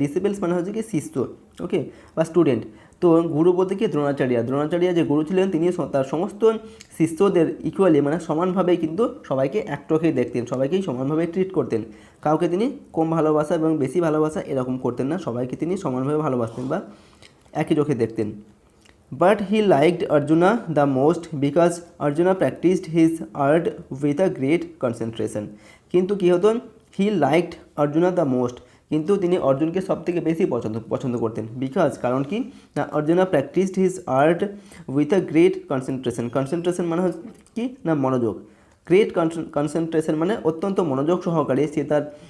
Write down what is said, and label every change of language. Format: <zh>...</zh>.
<bn>ডিসিপলস মানে হচ্ছে কি শিষ্য, ওকে, বা স্টুডেন্ট। তো গুরু বলতে কি দ্রোণাচার্য যে গুরু ছিলেন তিনি তার সমস্ত শিষ্যদের ইকুয়ালি মানে সমানভাবেই কিন্তু সবাইকে এক চোখেই দেখতেন, সবাইকেই সমানভাবে ট্রিট করতেন। কাউকে তিনি কম ভালোবাসা এবং বেশি ভালোবাসা এরকম করতেন না, সবাইকে তিনি সমানভাবে ভালোবাসতেন বা একই চোখে দেখতেন।</bn> <en>But he liked Arjuna the most because Arjuna practiced his art with a great concentration.</en> <bn>কিন্তু কী হতো,</bn> <en>he liked Arjuna the most,</en> <bn>কিন্তু তিনি অর্জুনকে সব থেকে বেশি পছন্দ করতেন। বিকজ কারণ কি না,</bn> <en>Arjuna practised his art with a great concentration</en> <bn>মানে হচ্ছে কি না মনোযোগ। গ্রেট কনসেন্ট্রেশন মানে অত্যন্ত মনোযোগ সহকারে সে তার</bn>